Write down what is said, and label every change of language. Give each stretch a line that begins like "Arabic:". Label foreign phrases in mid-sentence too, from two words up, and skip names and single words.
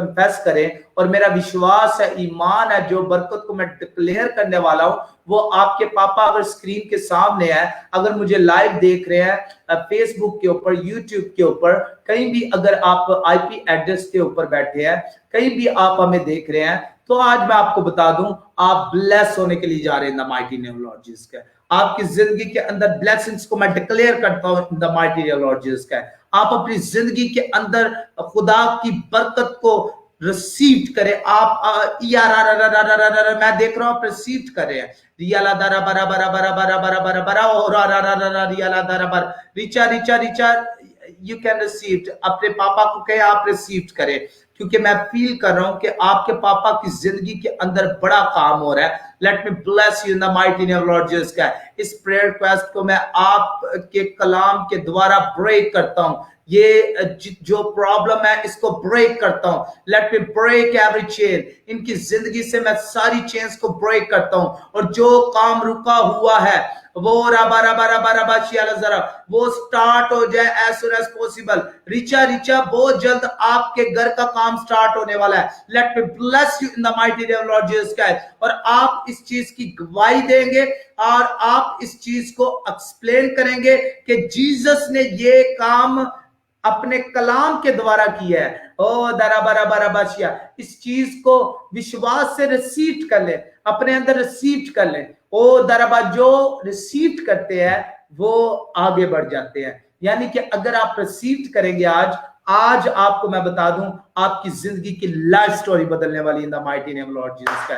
Hindi: कन्फेस करें, और मेरा विश्वास है, ईमान है, जो बरकत को मैं डिक्लेयर करने वाला हूं वो आपके पापा अगर स्क्रीन के सामने है, अगर मुझे लाइव देख रहे हैं फेसबुक के ऊपर, यूट्यूब के ऊपर, कहीं भी अगर आप
English: IP address
Hindi: के ऊपर बैठे हैं, कहीं भी आप हमें देख रहे हैं, तो आज मैं आपको बता दूं आप ब्लेस होने के लिए जा रहे हैं
English: in the mighty name of Lord Jesus
Hindi: का। आपकी जिंदगी के अंदर ब्लेसिंग्स को मैं डिक्लेयर करता हूं
English: in the mighty name of Lord Jesus
Hindi: का। आप अपनी जिंदगी के अंदर खुदा की बरकत को रिसीव करें। आप मैं देख रहा हूं आप रिसीव कर रहे हैं। रियाला दरा बरा बरा बरा बरा बरा बरा बरा और रियाला दरा बरा रिचा रिचा रिचा
English: you can receive.
Hindi: अपने पापा को कहे आप रिसीव करें, क्योंकि मैं फील कर रहा हूं कि आपके पापा की जिंदगी के अंदर बड़ा काम हो रहा है।
English: Let me bless you in the mighty name of Lord Jesus Christ.
Hindi: इस
English: prayer request
Hindi: को मैं आपके कलाम के द्वारा ब्रेक करता हूं। ये जो प्रॉब्लम है इसको ब्रेक करता हूं।
English: Let me break every chain.
Hindi: इनकी जिंदगी से मैं सारी चेन्स को ब्रेक करता हूं, और जो काम रुका हुआ है वो रबा रबा रबा रबा जरा वो स्टार्ट हो जाए
English: as soon as possible. रिचा रिचा
Hindi: बहुत जल्द आपके घर का काम स्टार्ट होने वाला है।
English: Let me bless you in the mighty name of Lord Jesus Christ.
Hindi: और आप इस चीज की गवाही देंगे और आप इस चीज को एक्सप्लेन करेंगे कि जीसस ने ये काम अपने कलाम के द्वारा किया है। ओ दरा बरा बरा बाशिया, इस चीज को विश्वास से रिसीव कर ले, अपने अंदर रिसीव कर ले। ओ दरबा जो रिसीव करते हैं वो आगे बढ़ जाते हैं। यानी कि अगर आप रिसीव करेंगे आज आपको मैं बता दूं आपकी जिंदगी की
English: life story
Hindi: बदलने वाली
English: in the mighty name Lord Jesus
Hindi: का।